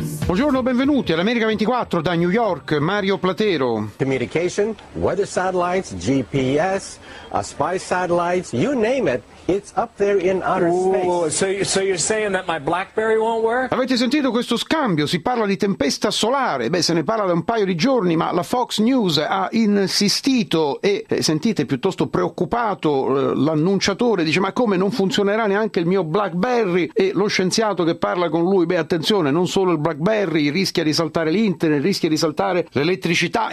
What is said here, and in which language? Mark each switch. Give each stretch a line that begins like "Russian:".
Italian: Buongiorno, benvenuti all'America 24 da New York, Mario Platero.
English: Communication, weather satellites, GPS, spy satellites, you name it, it's up there in outer space. So you're saying that my BlackBerry won't work?
Italian: Avete sentito questo scambio? Si parla di tempesta solare. Beh, se ne parla da un paio di giorni, ma la Fox News ha insistito e, sentite, piuttosto preoccupato l'annunciatore. Dice, ma come, non funzionerà neanche il mio BlackBerry? E lo scienziato che parla con lui, beh, attenzione, non solo il BlackBerry, rischia di saltare l'internet, rischia di saltare l'elettricità.